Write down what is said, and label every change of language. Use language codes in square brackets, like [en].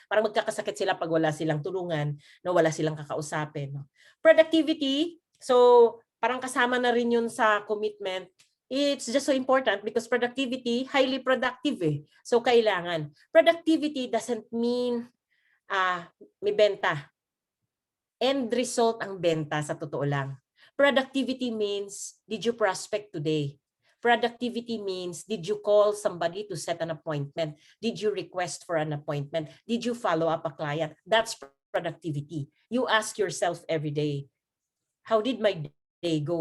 [tl] Parang magkakasakit sila pag wala silang tulungan, no? Wala silang kakausapin. No? Productivity, so parang kasama na rin yun sa commitment. [en] It's just so important because productivity, highly productive eh. So kailangan. Productivity doesn't mean may benta. [tl] End result ang benta sa totoo lang. [en] Productivity means, did you prospect today? Productivity means, did you call somebody to set an appointment? Did you request for an appointment? Did you follow up a client? That's productivity. You ask yourself every day, how did my day go?